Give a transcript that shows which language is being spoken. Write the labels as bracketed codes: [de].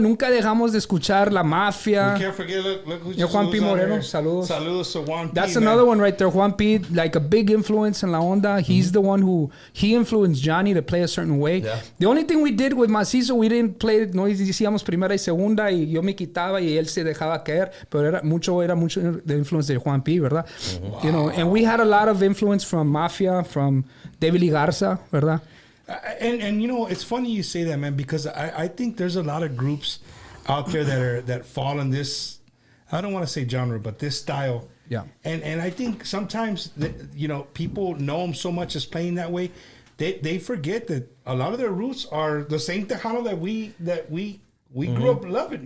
[es] Nunca dejamos de escuchar La Mafia. [en] We can't forget, look who's Juan P. Moreno. [es] Saludos. Saludos to Juan P. [en] That's another one right there. Juan P. Like a big influence in La Onda. He's the one he influenced Johnny to play a certain way. Yeah. The only thing we did with Masizzo, we didn't play, [es] no decíamos primera y segunda y yo me quitaba y él se dejaba caer. Pero era mucho de influence de Juan P., ¿verdad? Mm-hmm. [en] You know, and we had a lot of influence from Mafia, from David Lee Garza, [es] ¿verdad? [en] And you know, it's funny you say that, man, because I think there's a lot of groups out there that fall in this, I don't want to say genre, but this style. Yeah. And I think sometimes you know, people know them so much as playing that way, they forget that a lot of their roots are the same Tejano that we grew up loving.